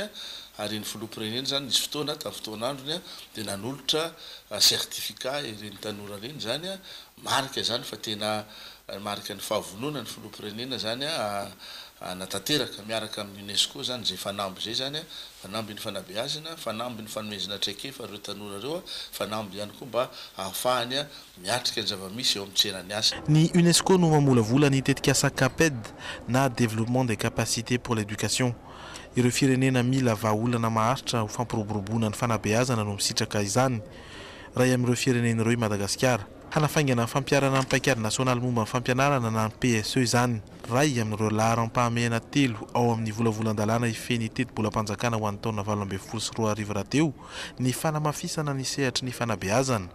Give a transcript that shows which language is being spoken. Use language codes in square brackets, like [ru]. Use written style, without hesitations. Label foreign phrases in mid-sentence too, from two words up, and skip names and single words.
[mg] ary ny filoham-pirenena zany nisy fotoana tamin'ny fotoan'androny dia nanolotra certificat ireny tanora ireny zany marika zany fa tena marika ny fahavonona ny filoham-pirenena zany natanteraka miaraka amin'ny UNESCO zany zay fanamby zay zany fanamby ny fanabeazana, fanamby ny fanomezana traikefa ireo tanora ireo, fanamby ihany koa mba ahafahany miatrika ny zava-misy eo amin'ny tsenany asa. Ny UNESCO no mamolavola ny tetikasa CAPED na [fr] développement des capacités pour l'éducation. [mg] Ireo firenena mila vahaolana maharitra ho fampiroboroboana ny fanabeazana no misitraka izany. Ray amin'ireo firenena ireo i Madagasikara hanafaingana ny fampiarana ny paikady nasionaly momba ny fampianarana na ny PSE izany. Ray amin'ireo laharam-pahamehana 3 ao amin'ny volavolan-dalàna ifeny teti-bolam-panjakana ho an'ny taona 2024 rahateo ny fanamafisana ny sehatry ny fanabeazana.